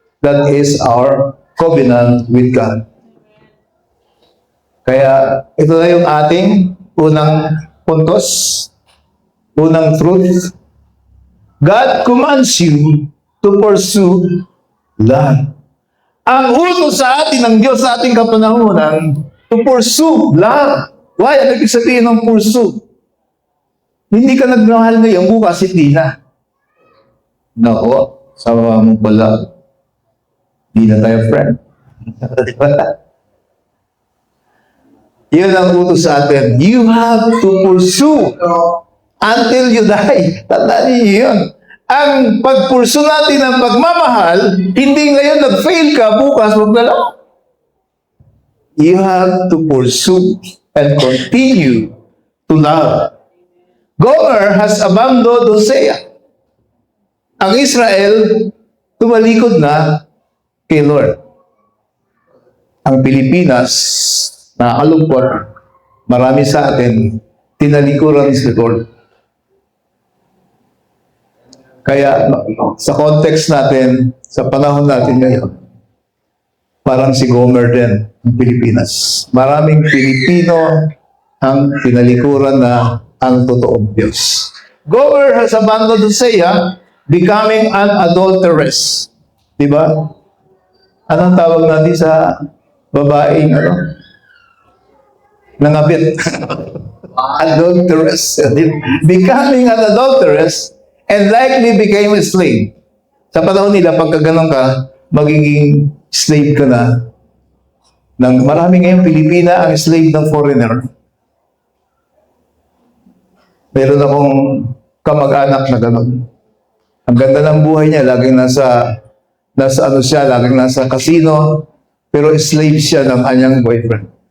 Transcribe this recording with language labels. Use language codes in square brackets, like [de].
[en] That is our covenant with God. [tl] Kaya ito na yung ating unang puntos, unang truth. [en] God commands you to pursue love. [tl] Ang utos sa atin ng Diyos sa ating kapanahunan, [en] to pursue love. Why? [tl] Ano ibig sabihin ng pursue? Hindi ka nagmahal ngayon, bukas hindi na. Nako, sama mo pala. Hindi na tayo friend. Yun ang utos sa atin. [en] You have to pursue until you die. [tl] Tandaan niyo yun. Ang pagpursu natin ng pagmamahal, hindi ngayon nag-fail ka, bukas magdala. [en] You have to pursue and continue to love. Gomer has abandoned Hosea. [tl] Ang Israel, tumalikod na kay Lord. Ang Pilipinas, nakakalungkot, marami sa atin, tinalikuran si Lord. Kaya sa context natin, sa panahon natin ngayon, parang si Gomer din, ang Pilipinas. Maraming Pilipino ang tinalikuran na ang totoong Diyos. [en] Gomer has abandoned Hosea, becoming an adulteress. [tl] Diba? Anong tawag natin sa babaeng, nangabit? [en] Adulteress. Becoming an adulteress, and likely became a slave. [tl] Sa panahon nila, pagka ganun ka, magiging slave ka na. Marami ngayon Pilipina ang slave ng foreigner. Meron akong kamag-anak na ganun. Ang ganda ng buhay niya, laging nasa laging nasa casino, pero slave siya ng kanyang boyfriend.